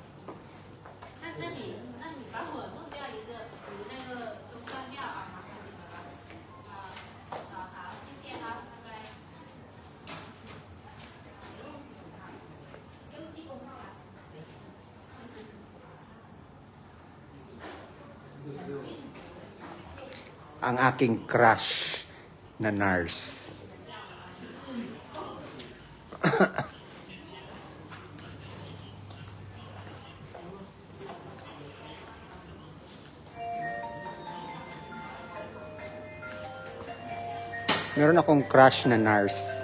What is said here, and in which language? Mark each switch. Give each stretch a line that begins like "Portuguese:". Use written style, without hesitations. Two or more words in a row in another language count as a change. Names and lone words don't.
Chinese: 那你把我弄掉一个，你那个中断掉啊，麻烦你们了。好，谢谢啊，拜拜。
Filipino: Ang aking crush na nurse. Meron akong crush na nurse.